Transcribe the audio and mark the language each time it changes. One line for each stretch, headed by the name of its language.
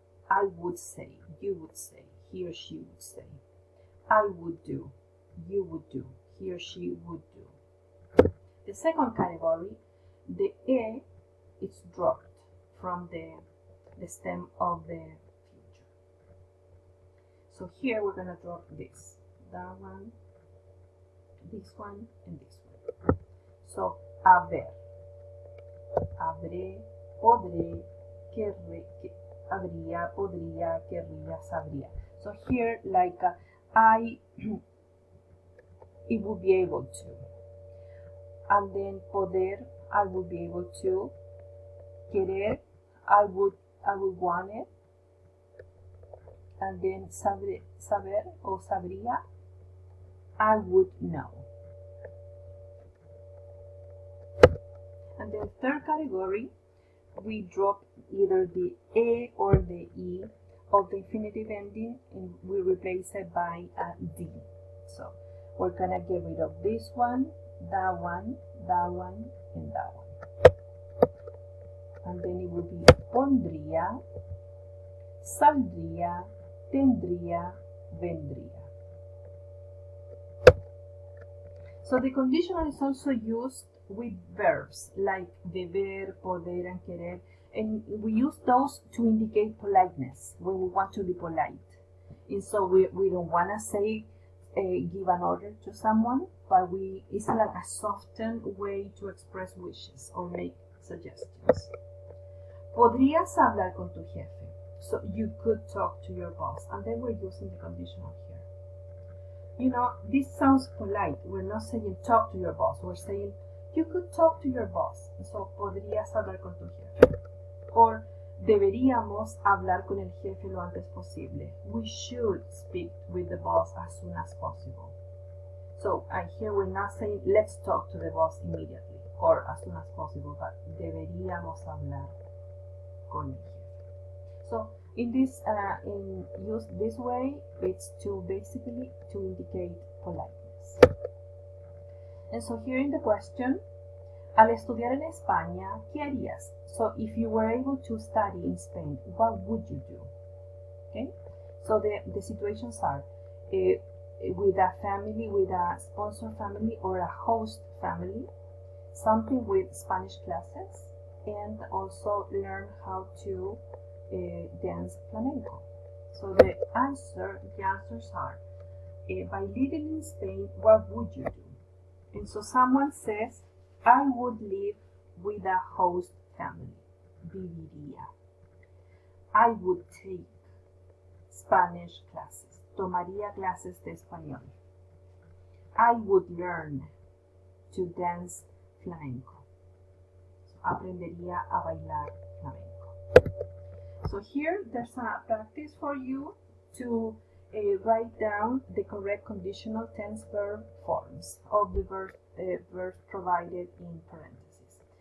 English: I would say, you would say, he or she would say. I would do, you would do, he or she would do. The second category, the e is dropped from the stem of the future. So here we're gonna drop this, that one, this one, and this one.
Spanish: So haber, habré, podré, querré, habría, podría, querría, sabría.
English: So here, like I, it would be able to, and then poder, I would be able to, querer, I would want it, and then saber or sabría, I would know. And the third category, we drop either the A or the E of the infinitive ending and we replace it by a D. So we're gonna get rid of this one, that one, that one, and that one. And then it will be pondría, saldría, tendría, vendría. So the conditional is also used with verbs like deber, poder, and querer, and we use those to indicate politeness when we want to be polite. And so we don't want to say give an order to someone, but it's like a softened way to express wishes or make suggestions.
Spanish: Podrías hablar con tu jefe.
English: So you could talk to your boss, and then we're using the conditional here. You know, this sounds polite. We're not saying talk to your boss. We're saying you could talk to your boss.
Spanish: So, podrías hablar con tu jefe. Or, deberíamos hablar con el jefe lo antes posible.
English: We should speak with the boss as soon as possible. So, here we're not saying let's talk to the boss immediately or as soon as possible, but
Spanish: deberíamos hablar con el jefe.
English: So, in use this way, it's basically to indicate politeness. And so here in the question,
Spanish: al estudiar en España, ¿qué harías?
English: So if you were able to study in Spain, what would you do? Okay, so the situations are with a family, with a sponsor family or a host family, something with Spanish classes, and also learn how to dance flamenco. So the answers are, by living in Spain, what would you do? And so someone says, I would live with a host family. Viviría. I would take Spanish classes.
Spanish: Tomaría clases de español.
English: I would learn to dance flamenco. So,
Spanish: aprendería a bailar flamenco.
English: So here there's a practice for you to write down the correct conditional tense verb forms of the verbs provided in parentheses.